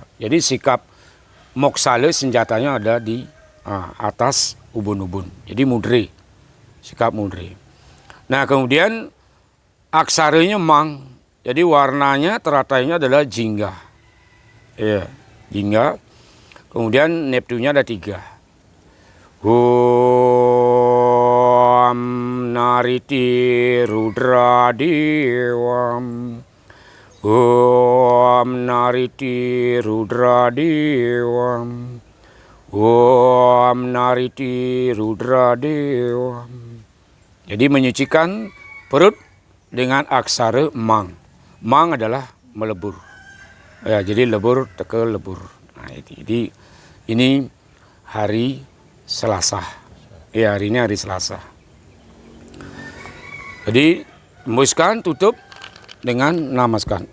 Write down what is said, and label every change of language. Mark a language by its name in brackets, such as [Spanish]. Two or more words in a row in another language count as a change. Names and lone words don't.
[Indonesian] Jadi sikap moksale senjatanya ada di atas ubun-ubun. Jadi mudre, sikap mudre. Nah kemudian aksaranya Mang. Jadi warnanya teratainya adalah jingga. Ya, jingga. Kemudian Neptunya ada 3. [Sanskrit] ॐ नैरृति रुद्र देवम्. ॐ नैरृति रुद्र देवम्. ॐ नैरृति रुद्र देवम्. [Indonesian] Jadi menyucikan perut dengan aksara Mang. Mang adalah melebur. Ya, jadi lebur, tekel, lebur. Nah, jadi ini hari Selasa. Ya, hari ini hari Selasa. Jadi embuskan, tutup dengan namaskan.